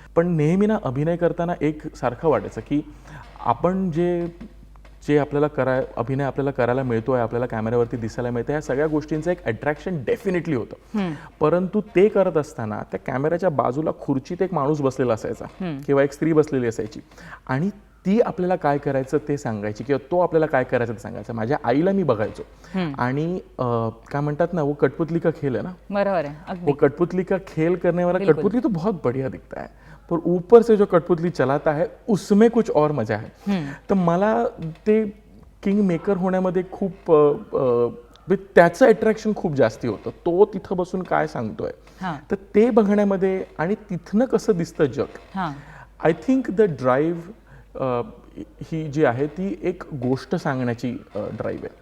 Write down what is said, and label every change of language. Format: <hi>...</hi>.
<mr>पण नेहमी ना अभिनय करताना एक सारखं वाटायचं की आपण जे आपल्याला अभिनय आपल्याला करायला मिळतो आहे, आपल्याला कॅमेऱ्यावरती दिसायला मिळतं, ह्या सगळ्या गोष्टींचं एक अट्रॅक्शन डेफिनेटली होतं. परंतु ते करत असताना त्या कॅमेऱ्याच्या बाजूला खुर्चीत एक माणूस बसलेला असायचा किंवा एक स्त्री बसलेली असायची आणि ती आपल्याला काय करायचं ते सांगायची किंवा तो आपल्याला काय करायचं ते सांगायचं. माझ्या आईला मी बघायचो आणि काय म्हणतात ना,</mr> <hi>वो कठपुतली का खेल है ना,</hi> <mr>बरोबर आहे,</mr> <hi>वो कठपुतली का खेल करने वाला कठपुतली तो बहुत बढ़िया दिखता है, पर ऊपर से जो कठपुतली चलाता है उसमें कुछ और मजा है.</hi> <mr>तर मला ते किंग मेकर होण्यामध्ये खूप त्याचं अट्रॅक्शन खूप जास्ती होतं. तो तिथं बसून काय सांगतोय तर ते बघण्यामध्ये आणि तिथनं कसं दिसतं जग.</mr> <en>I think</en> <mr>द ड्राईव्ह ही जी आहे ती एक गोष्ट सांगण्याची ड्राईव्ह आहे.</mr>